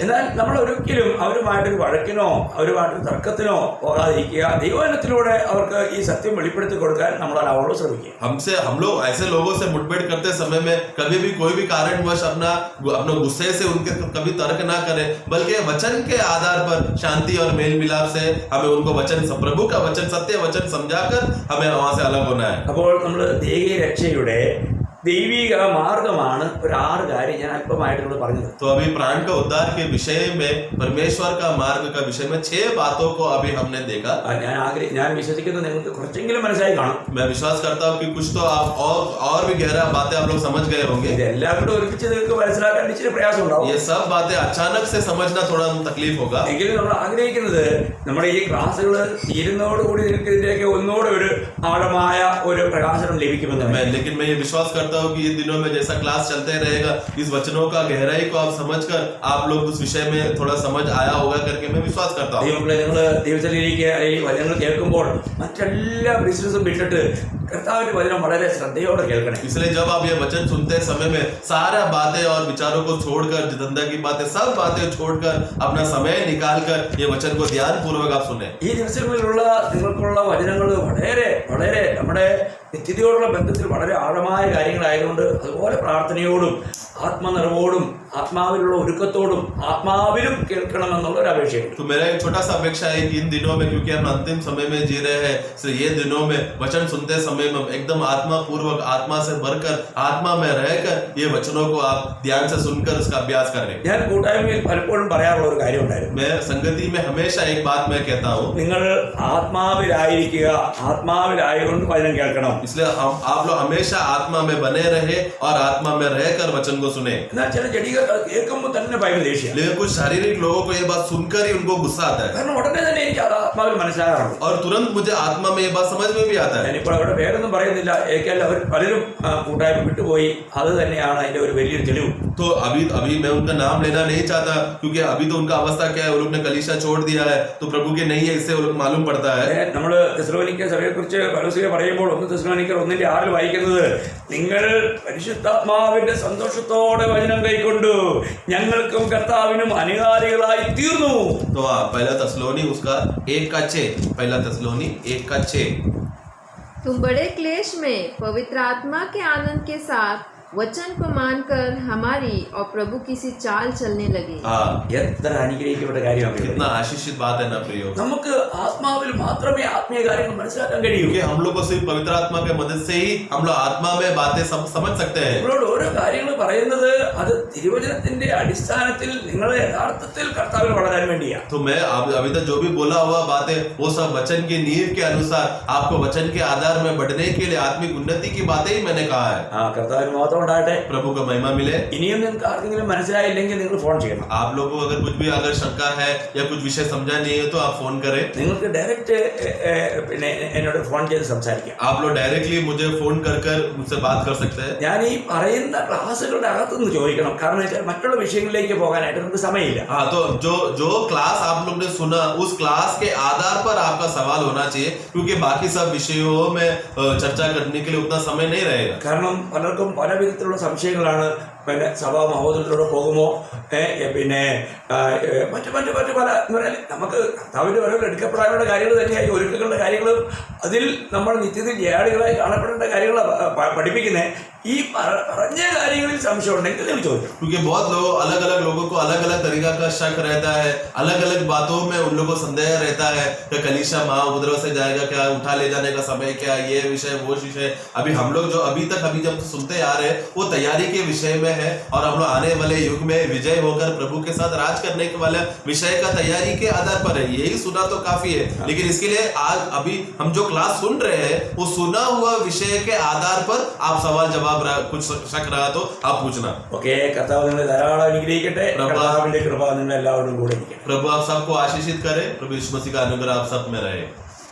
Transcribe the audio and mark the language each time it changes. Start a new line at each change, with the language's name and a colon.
Malayalam: എന്നാൽ നമ്മൾ ഒരിക്കലും അവരുമായിട്ടൊരു വഴക്കിനോ അവരുമായിട്ടൊരു തർക്കത്തിനോ പോകാതിരിക്കുക. ദൈവവചനത്തിലൂടെ അവർക്ക് ഈ സത്യം വെളിപ്പെടുത്തി കൊടുക്കാൻ നമ്മൾ അവരോട് ശ്രമിക്കുക.
Hindi: हम लोग ऐसे लोगों से मुठभेड़ करते समय में कभी भी कोई भी कारणवश अपना गुस्से से उनके कभी तर्क ना करें, बल्कि वचन के आधार पर शांति और मेल मिलाप से हमें उनको वचन, प्रभु का वचन, सत्य वचन समझाकर हमें वहां से अलग होना है.
Malayalam: അപ്പോൾ നമ്മൾ ദൈവിക രക്ഷയുടെ ദൈവിക മാർഗമാണ് ഒരു 6 കാര്യം ഞാൻ അല്പമായിട്ട് പറഞ്ഞത്.
Hindi: तो अभी प्राण का उद्धार के विषय में, परमेश्वर का मार्ग का विषय में 6 बातों को अभी हमने देखा.
Malayalam: ഞാൻ വിശ്വസിക്കുന്നത് നിങ്ങൾക്ക് കുറച്ചെങ്കിലും മനസ്സിലായി കാണും.
Hindi: मैं विश्वास करता हूँ कि कुछ तो आप और भी गहरा बातें आप लोग समझ गए होंगे.
Malayalam: ഇതെല്ലാം കൂടെ ഒരുമിച്ച് നിങ്ങൾക്ക് മനസ്സിലാക്കാൻ ഇച്ചിരി പ്രയാസം ഉണ്ടാവും.
Hindi: ये सब बातें अचानक से समझना थोड़ा तकलीफ होगा.
Malayalam: എങ്കിലും നമ്മൾ ആഗ്രഹിക്കുന്നത് നമ്മുടെ ഈ ക്ലാസ്സുകൾ തീരുന്നതോടുകൂടി നിങ്ങൾക്ക് ഇതിന്റെയൊക്കെ ഒന്നുകൂടെ ഒരു ആഴമായ ഒരു പ്രകാശനം ലഭിക്കുമെന്ന്.
Hindi: लेकिन मैं ये विश्वास करता हूँ कि ये दिनों में जैसा क्लास चलते रहेगा, इस वचनों का गहराई को आप समझकर आप लोग उस विषय में थोड़ा समझ आया होगा करके मैं विश्वास करता हूँ.
Malayalam: നിങ്ങൾ ദൈവത്തിലേക്ക് ഈ വചനങ്ങൾ കേൾക്കുമ്പോൾ മറ്റെല്ലാ ബിസിനസ്സും വിട്ടിട്ട് കർത്താവിന്റെ വചനം വളരെ ശ്രദ്ധയോടെ കേൾക്കണം.
Hindi: इसलिए जब आप ये वचन सुनते समय में सारा बातें और विचारों को छोड़कर, धंधा की बातें, सब बातें छोड़कर अपना समय निकालकर ये वचन को ध्यान पूर्वक आप सुने.
Malayalam: ഈ ദിവസങ്ങളിലുള്ള നിങ്ങൾക്കുള്ള വചനങ്ങൾ വളരെ വളരെ നമ്മുടെ നിത്യതയോടുള്ള ബന്ധത്തിൽ വളരെ ആഴമായ കാര്യങ്ങളായതുകൊണ്ട് അതുപോലെ പ്രാർത്ഥനയോടും ആത്മനിറവോടും ആത്മാവിലുള്ള ഒരുക്കത്തോടും ആത്മാവിലും കേൾക്കണമെന്നുള്ള ഒരു അപേക്ഷയുണ്ട്.
Hindi: तो मेरा एक छोटा सा अपेक्षा है कि इन दिनों में, क्योंकि हम अंतिम समय में जी रहे हैं, तो ये दिनों में वचन सुनते समय में एकदम आत्मा पूर्वक, आत्मा से भरकर, आत्मा में रहकर ये वचनों को आप ध्यान से सुनकर उसका अभ्यास करें.
Malayalam: ഞാൻ കൂട്ടായ്മയിൽ പലപ്പോഴും പറയാറുള്ള ഒരു കാര്യം ഉണ്ടായിരുന്നു.
Hindi: मैं संगति में हमेशा एक बात मैं कहता हूँ,
Malayalam: നിങ്ങൾ ആത്മാവിലായിരിക്കുക, ആത്മാവിലായതുകൊണ്ട് വചനം കേൾക്കണം.
Hindi: इसलिए आप लोग हमेशा आत्मा में बने रहे और आत्मा में रहकर वचन को सुने.
Malayalam: എന്നാൽ ചില ജഡികൾ കേൾക്കുമ്പോൾ തന്നെ ഭയങ്കര ദേഷ്യം.
Hindi: लेकिन कुछ शारीरिक लोगों को ये बात सुनकर ही उनको गुस्सा आता है,
Malayalam: കാരണം ഉടനെ തന്നെ എനിക്ക് അത് ആത്മാവിൽ മനസ്സിലാകാറുണ്ട്.
Hindi: और तुरंत मुझे आत्मा में ये बात समझ में भी आता है.
Malayalam: ഞാനിപ്പോൾ അവിടെ പേരൊന്നും പറയുന്നില്ല. ഏക്കാൽ അവർ പലരും കൂട്ടായ്മ വിട്ടുപോയി. അത് തന്നെയാണ് അതിന്റെ ഒരു വലിയൊരു തെളിവ്.
Hindi: तो अभी मैं उनका नाम लेना नहीं चाहता, क्योंकि अभी तो उनका अवस्था क्या है, वो लोग ने कलीसिया छोड़ दिया है, तो प्रभु के नहीं है, इससे वो लोग मालूम पड़ता है.
Malayalam: നമ്മൾ തെസ്സലോനിക്ക സഭയെക്കുറിച്ച് പൗലോസ് പറയുമ്പോൾ 1 തെസ്സലോനിക്കർ 1:6 വായിക്കുന്നത്, നിങ്ങൾ പരിശുദ്ധാത്മാവിന്റെ സന്തോഷത്തോടെ വചനം കൈക്കൊണ്ടു ഞങ്ങൾക്കും കർത്താവിനും അനുകാരികളായി തീർന്നു.
Hindi: तो पहला तस्लोनी उसका 1:6 तुम बड़े क्लेश में पवित्र आत्मा के आनंद के साथ वचन को मानकर हमारी और प्रभु की सी चाल चलने लगे.
Malayalam: എത്ര അനുഗ്രഹിക്കപ്പെട്ട കാര്യമാണ്.
Hindi: कितना आशीषित बात है ना प्रियो.
Malayalam: നമുക്ക് ആത്മാവിൽ മാത്രമേ ആത്മീയ കാര്യങ്ങൾ മനസ്സിലാക്കാൻ കഴിയൂ.
Hindi: क्योंकि हम लोग को सिर्फ पवित्र आत्मा के मदद से ही हम लोग आत्मा में बातें समझ सकते हैं.
Malayalam: നിങ്ങളോട് ഓരോ കാര്യങ്ങൾ പറയുന്നത് അത് തിരുവചനത്തിന്റെ അടിസ്ഥാനത്തിൽ നിങ്ങളെ യഥാർത്ഥത്തിൽ കർത്താവിൽ വളരാൻ വേണ്ടിയാണ്.
Hindi: तो मैं अभी तक जो भी बोला हुआ बातें वो सब वचन की नींव के अनुसार आपको वचन के आधार में बढ़ने के लिए, आत्मिक उन्नति की बातें ही मैंने कहा है.
Malayalam: കർത്താവിന് മാത്രം ഉണ്ടാകട്ടെ.
Hindi: प्रभु को महिमा मिले.
Malayalam: ഇനിയും നിങ്ങൾക്ക് ആർക്കെങ്കിലും മനസ്സിലായില്ലെങ്കിൽ നിങ്ങൾ ഫോൺ ചെയ്യണം.
Hindi: आप लोगों को अगर कुछ भी अगर शंका है या कुछ विषय समझा नहीं है तो आप फोन करें.
Malayalam: നിങ്ങൾക്ക് ഡയറക്റ്റ് പിന്നെ എന്നോട് ഫോൺ ചെയ്ത് സംസാരിക്കാം.
Hindi: आप लोग डायरेक्टली मुझे फोन कर मुझसे बात कर सकते हैं.
Malayalam: ഞാൻ ഈ പറയുന്ന ക്ലാസ്സുകളുടെ അകത്തുനിന്ന് ചോദിക്കണം. കാരണം വെച്ചാൽ മറ്റുള്ള വിഷയങ്ങളിലേക്ക് പോകാനായിട്ട് നമുക്ക് സമയമില്ല.
Hindi: हाँ, तो जो क्लास आप लोग ने सुना उस क्लास के आधार पर आपका सवाल होना चाहिए, क्योंकि बाकी सब विषयों में चर्चा करने के लिए उतना समय नहीं रहेगा.
Malayalam: കാരണം പലർക്കും പല വിധത്തിലുള്ള സംശയങ്ങളാണ്. പിന്നെ സഭാ മഹോദരത്തിലൂടെ പോകുമോ, പിന്നെ മറ്റു പല എന്ന് പറഞ്ഞാൽ നമുക്ക് കർത്താവിൻ്റെ വരവിൽ എടുക്കപ്പെടാനുള്ള കാര്യങ്ങൾ തന്നെയായി ഒരുക്കങ്ങളുടെ കാര്യങ്ങളും അതിൽ നമ്മൾ നിത്യത്തിൽ ജയാളികളായി കാണപ്പെടേണ്ട കാര്യങ്ങൾ പഠിപ്പിക്കുന്നത്. ഈ പറഞ്ഞ കാര്യങ്ങളിൽ സംശയം ഉണ്ടെങ്കിൽ നിങ്ങൾ ചോദിക്കും.
Hindi: क्योंकि बहुत लोग अलग अलग लोगों को अलग अलग तरीका का शक रहता है, अलग अलग बातों में उन लोगों को संदेह रहता है कि कलीसिया महाउपद्रव से जाएगा क्या, उठा ले जाने का समय क्या, ये विषय वो विषय. अभी हम लोग जो अभी जब सुनते आ रहे हैं वो तैयारी के विषय में है, और हम लोग आने वाले युग में विजय होकर प्रभु के साथ राज करने के वाले विषय का तैयारी के आधार पर है. यही सुना तो काफी है, लेकिन इसके लिए आज अभी हम जो क्लास सुन रहे हैं वो सुना हुआ विषय के आधार पर आप सवाल जवाब कुछ शक रहा तो आप पूछना.
Malayalam: ഓക്കെ, കർത്താവ് നിങ്ങളെ ധാരാളം അനുഗ്രഹിക്കട്ടെ. കർത്താവിന്റെ കൃപ നിങ്ങൾ എല്ലാവരും കൂടെ ഇരിക്കട്ടെ.
Hindi: प्रभु आप सबको आशीषित करे. प्रभु यीशु मसीह का अनुग्रह आप सब में रहे.